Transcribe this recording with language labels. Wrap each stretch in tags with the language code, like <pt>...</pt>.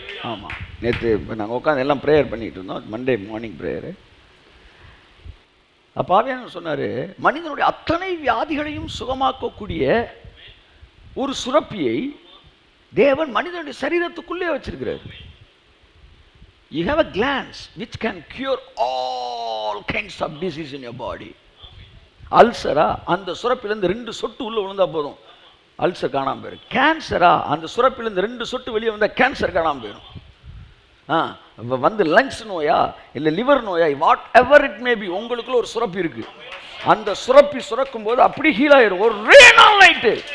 <ta>ஆமா, நேற்று நாங்கள் உட்காந்து எல்லாம் ப்ரேயர் பண்ணிட்டு இருந்தோம், மண்டே மார்னிங் ப்ரேயரு. அப்போ ஆவியானவர் சொன்னார், மனிதனுடைய அத்தனை வியாதிகளையும் சுகமாக்கக்கூடிய ஒரு சுரப்பியை தேவன் மனிதனுடைய சரீரத்துக்குள்ளே வச்சிருக்கிறார்.</ta> <en>You have a glands which can cure all kinds of disease in your body.</en> <ta>அல்சரா, அந்த சுரப்பிலிருந்து 2 சொட்டு உள்ள விழுந்தா போதும், அல்சர் காணாம போயிடும். கேன்சரா, அந்த சுரப்பிலிருந்து 2 சொட்டு வெளியே வந்தால் கேன்சர் காணாம போயிடும். வந்து லங்ஸ் நோயா இல்லை லிவர் நோயா,</ta> <en>whatever it may be,</en> <ta>உங்களுக்குள்ள ஒரு சுரப்பி இருக்கு. அந்த சுரப்பி சுரக்கும் போது அப்படி ஹீல் ஆயிடும் ஒரு ரே நாள் நைட்டு.</ta>